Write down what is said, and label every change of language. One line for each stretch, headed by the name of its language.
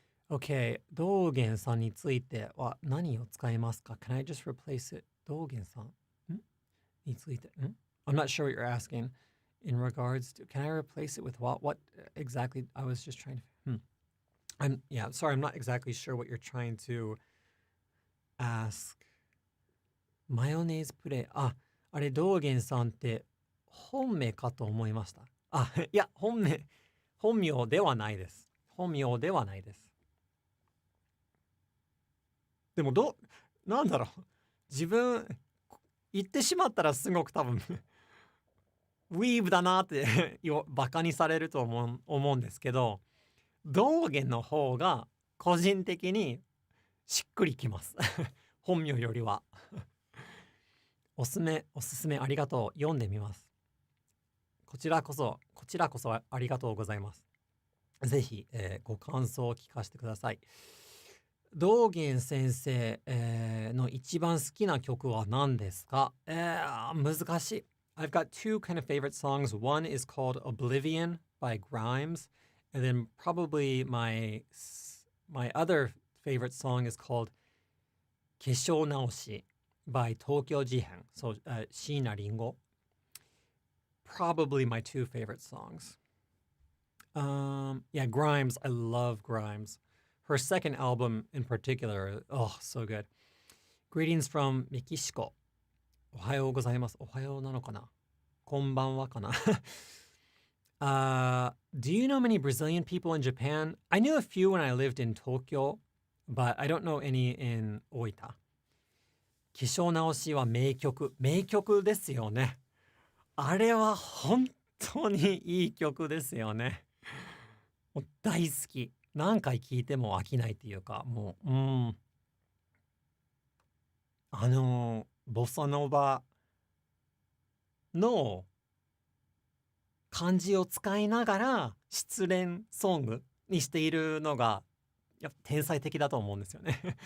Japanese: Okay, 道元さんについては何を使いますか？
English: Can I just replace it?
Japanese: 道元さんについて
English: I'm not sure what you're asking in regards to. Can I replace it with what? What exactly? I was just trying to. Sorry, I'm not exactly sure what you're trying to ask.
Japanese: マヨネーズプレイ。あれ、道元さんって本名かと思いました。いや、本名ではないです。本名ではないです。でもなんだろう。自分、言ってしまったらすごく多分、ウィーブだなってバカにされると思うんですけど、道元の方が個人的にしっくりきます。本名よりは。おすすめありがとう。読んでみます。こちらこそありがとうございます。ぜひ、ご感想を聞かせてください。道元先生、の一番好きな曲は何ですか？難しい。
English: I've got two kind of favorite songs. One is called Oblivion by Grimes, and then probably my other favorite song is called 化粧直し by 東京事変 so 椎名林檎 probably my two favorite songs. Grimes, I love Grimes. Her second album in particular, so good. Greetings from Mexico.
Japanese: おはようございます。おはようなのかな？こんばんはかな
English: Do you know many Brazilian people in Japan? I knew a few when I lived in Tokyo, but I don't know any in 大分。
Japanese: 化粧直しは名曲ですよね。あれは本当にいい曲ですよね。もう大好き。何回聴いても飽きないっていうか、もう、ボサノバの漢字を使いながら失恋ソングにしているのがやっぱ天才的だと思うんですよね。